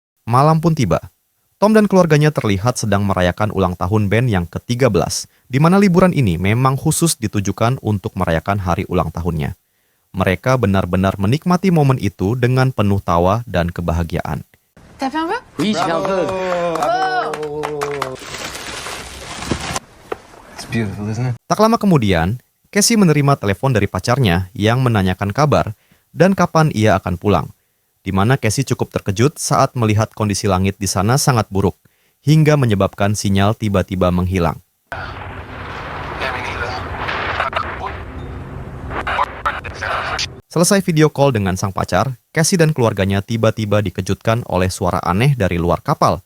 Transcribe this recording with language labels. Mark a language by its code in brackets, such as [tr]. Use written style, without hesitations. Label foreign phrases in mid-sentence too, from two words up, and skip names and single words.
[id] malam pun tiba. Tom dan keluarganya terlihat sedang merayakan ulang tahun band yang ke-13, di mana liburan ini memang khusus ditujukan untuk merayakan hari ulang tahunnya. Mereka benar-benar menikmati momen itu dengan penuh tawa dan kebahagiaan. [fr] T'as fait un peu? Oui, j'ai fait un peu. [en] It's beautiful, isn't it? [id] Tak lama kemudian, Casey menerima telepon dari pacarnya yang menanyakan kabar dan kapan ia akan pulang. Di mana Casey cukup terkejut saat melihat kondisi langit di sana sangat buruk, hingga menyebabkan sinyal tiba-tiba menghilang. Selesai video call dengan sang pacar, Casey dan keluarganya tiba-tiba dikejutkan oleh suara aneh dari luar kapal.